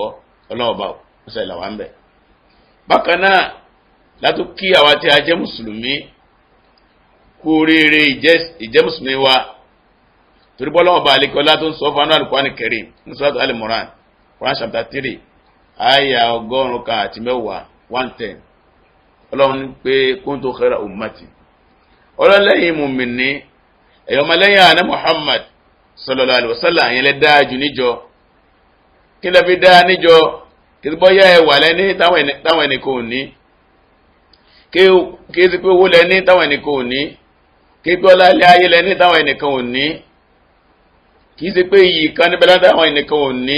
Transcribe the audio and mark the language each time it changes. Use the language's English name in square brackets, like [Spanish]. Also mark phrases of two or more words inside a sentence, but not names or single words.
[Yoruba] Ọlọ́run ọba ó sẹ́yìn làwọn bẹ̀. Bákan náà látó kí àwa tí a jẹ́ mùsùlùmí kú oríire ìjẹ́ mùsùlùmí wa, torí bọ́ Ọlọ́run ọba àlekọ́lá tó ń sọ fún [Arabic] القرآن الكريم [Yoruba] ní Suratu Al-Imran Quran chapter 3 àyà 110 110. Ọlọ́run ní pé [Arabic] كنتم خير أمة. [Yoruba] Ọlọ́run lẹ́yìn mùmínì ẹ̀yọ́ ọmọ lẹ́yìn àná Muhammad [Arabic] صلى الله عليه وسلم [Yoruba] yẹn lẹ́ dáa jù níjọ. Kí lẹ́ fi dáa níjọ? Kí bọ́ yá ẹwà lẹ́ní táwọn ẹnìkan ò ní, kí sí pé owó lẹ́ní táwọn ẹnìkan ò ní, kí pé ọlá ilé ayé lẹ́ní táwọn ẹnìkan ò ní, kì í sí pé iyì kan níbẹ̀ lára táwọn ẹnìkan ò ní.